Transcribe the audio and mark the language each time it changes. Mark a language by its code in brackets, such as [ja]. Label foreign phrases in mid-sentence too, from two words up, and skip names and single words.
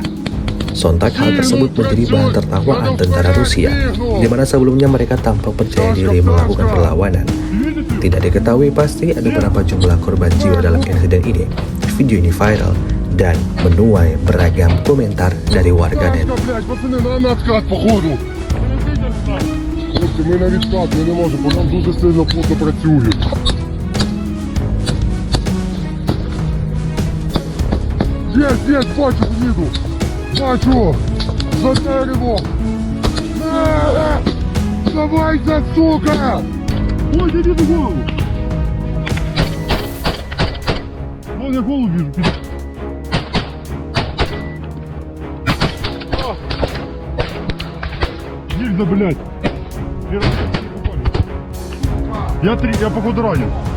[id] Sontak hal tersebut menjadi bahan tertawaan tentara Rusia, di mana sebelumnya mereka tampak percaya diri melakukan perlawanan. Tidak diketahui pasti ada berapa jumlah korban jiwa dalam insiden ini. Video ini viral dan menuai beragam komentar dari warganet. [uk] Хлопці, ми на відкат, ми не можемо, бо нам дуже сильно плотно працюють. Є, бачу, їду. Бачу. За дерево. Давайте, сука! [ru] Ой, я їду голову. Вон я голову вижу. Нельзя, блядь. Я походу ранен.